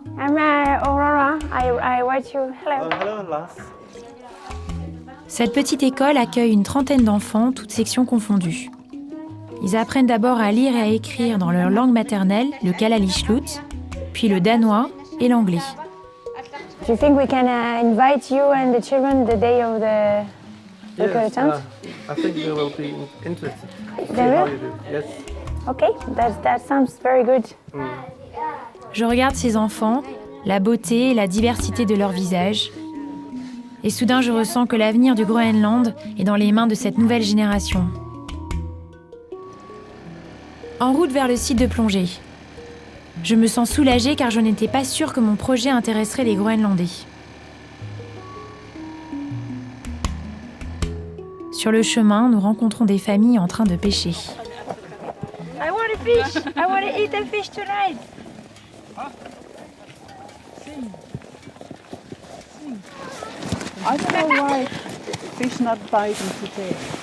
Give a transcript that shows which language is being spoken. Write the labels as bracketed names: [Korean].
[English] I'm Aurora. I write you. Hello. Hello, Lars. [French] Cette petite école accueille une trentaine d'enfants, toutes sections confondues. Ils apprennent d'abord à lire et à écrire dans leur langue maternelle, le Kalaallisloot, puis le danois et l'anglais. [English] Do you think we can invite you and the children the day of the Yes, tent? I think they will be interested. They will? How you do. Yes. Okay, that sounds very good. [French] Je regarde ces enfants, la beauté et la diversité de leurs visages. Et soudain, je ressens que l'avenir du Groenland est dans les mains de cette nouvelle génération. En route vers le site de plongée. Je me sens soulagée car je n'étais pas sûre que mon projet intéresserait les Groenlandais. Sur le chemin, nous rencontrons des familles en train de pêcher. [English] I want a fish. I want to eat a fish tonight. I don't know why fish not biting today.